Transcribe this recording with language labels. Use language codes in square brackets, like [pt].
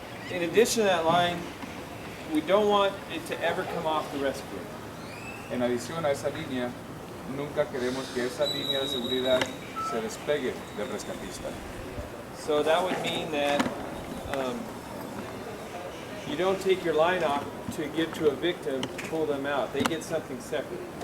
[en] In addition to that line, we don't want it to ever come off the rescue. [es] En adición a esa línea, nunca queremos que esa línea de seguridad se despegue del rescatista. [en] So that would mean that you don't take your line off to give to a victim to pull them out. They get something separate.